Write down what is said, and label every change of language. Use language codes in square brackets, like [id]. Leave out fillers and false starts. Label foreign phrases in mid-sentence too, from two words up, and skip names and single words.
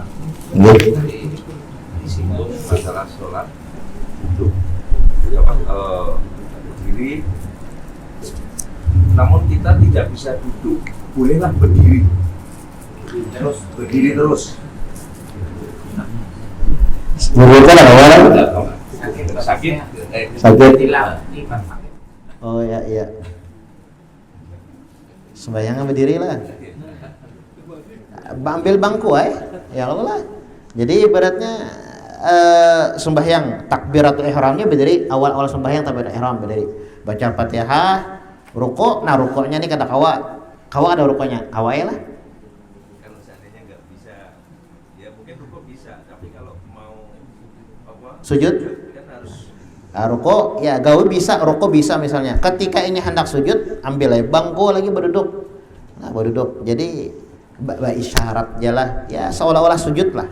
[id] Tadi disinggung masalah sholat duduk, berdiri, namun kita tidak bisa duduk, bolehlah berdiri terus. Sakit. Oh ya. Sembahyangnya berdiri lah. [ar] Ambil bangku ya Allah. [id] Jadi ibaratnya sembahyang takbiratul ihramnya berdiri, awal sembahyang takbiratul ihram berdiri. Baca Fatihah, rukuk. [bjn] Nah, rukuknya nih kada kawa ada rukuknya. Kawa ya lah. [id] Kalau seandainya nggak bisa, ya mungkin rukuk bisa, tapi kalau mau sujud kan harus rukuk ya gaul bisa, rukuk bisa misalnya. Ketika ini hendak sujud, ambil bangku lagi berduduk. Nah, berduduk. Jadi isyarat jalah ya seolah-olah sujud lah.